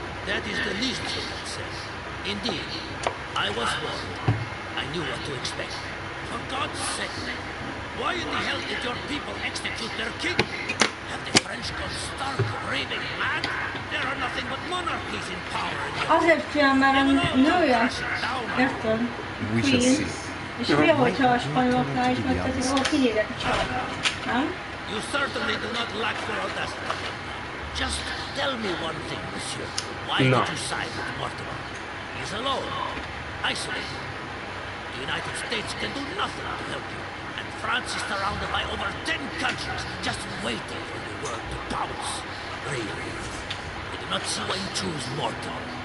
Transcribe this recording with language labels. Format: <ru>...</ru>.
<en>That is the least you can say. Indeed, I was warned. I knew what to expect. For God's sake, why in the hell did your people execute their king? Have the French gone stark, raving mad? There are nothing but monarchies in power in Europe.</en> <hu>Azért csinál, mert a nője. Érted?</hu> <en>We shall see.</en> <hu>És mi, hogyha a spanyoloknál is megteszik, ahol kinyírják a családot, nem?</hu> <en>You certainly do not lack for audacity. Just tell me one thing, monsieur. Why did you side with Mortimer? He's alone, isolated. The United States can do nothing to help you, and France is surrounded by over 10 countries just waiting for the word to pounce. Really, I do not see why you choose Mortimer.</en>